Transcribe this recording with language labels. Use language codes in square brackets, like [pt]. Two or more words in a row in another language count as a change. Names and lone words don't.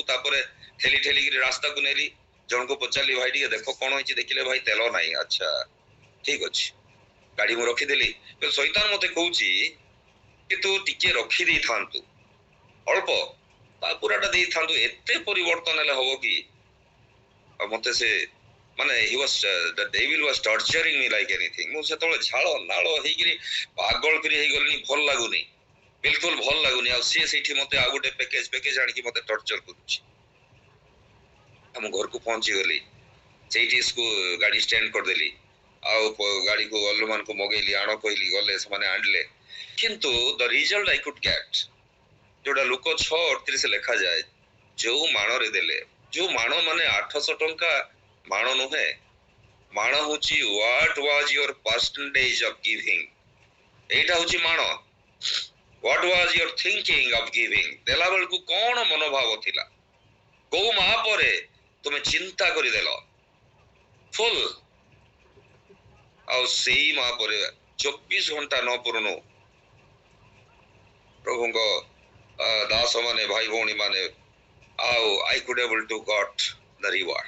[or] ତାପରେ ଠେଲି ଠେଲିକିରି ରାସ୍ତାକୁ ନେଲି, ଜଣକୁ ପଚାରିଲି ଭାଇ ଟିକେ ଦେଖ କଣ ହେଇଛି, ଦେଖିଲେ ଭାଇ ତେଲ ନାହିଁ। ଆଚ୍ଛା ଠିକ ଅଛି, ଗାଡି ମୁଁ ରଖିଦେଲି। ଶୈତାନ ମତେ କହୁଛି କି ତୁ ଟିକେ ରଖି ଦେଇଥାନ୍ତୁ, ଅଳ୍ପ ତା ପୁରାଟା ଦେଇଥାନ୍ତୁ, ଏତେ ପରିବର୍ତ୍ତନ ହେଲେ ହବ କି? ଆଉ ମତେ ସେ ମାନେ [en] the devil was torturing me like anything। [or] ମୁଁ ସେତେବେଳେ ଝାଳ ନାଳ ହେଇକିରି ପାଗଳ କରି ହେଇଗଲିଣି, ଭଲ ଲାଗୁନି, ବିଲକୁଲ ଭଲ ଲାଗୁନି। ଆଉ ସିଏ ସେଇଠି ମତେ ଆଉ ଗୋଟେ ପ୍ୟାକେଜ ଆଣିକି ମତେ ଟର୍ଚର କରୁଛି। ଆମ ଘରକୁ ପହଞ୍ଚିଗଲି, ସେଇଠି ଗାଡି ଷ୍ଟାଣ୍ଡ କରିଦେଲି, ଆଉ ଗାଡିକୁ ଅଲମାନଙ୍କୁ ମଗେଇଲି, ଆଣ କହିଲି, ଗଲେ ସେମାନେ ଆଣିଲେ। କିନ୍ତୁ [en] the result I could get, [or] ଯୋଉଟା ଲୋକ 6:38 ଲେଖାଯାଏ, ଯୋଉ ମାଣରେ ଦେଲେ, ଯୋଉ ମାଣ ମାନେ 800 ଟଙ୍କା ମାଣ ନୁହେଁ, ମାଣ ହଉଛି [en] what was your percentage of giving। [or] ଏଇଟା ହଉଛି ମାଣ। [en] what was your thinking of giving। [or] ଦେଲା ବେଳକୁ କଣ ମନୋଭାବ ଥିଲା, କୋଉ ମା ପରେ ତୁମେ ଚିନ୍ତା କରିଦେଲ ଫୁଲ, ଆଉ ସେଇ ମା ପରେ 24 ଘଣ୍ଟା ନ ପୁରୁଣୁ ପ୍ରଭୁଙ୍କ ଦାସ ମାନେ, ଭାଇ ଭଉଣୀ ମାନେ, ଆଉ [en] I could able to get the reward.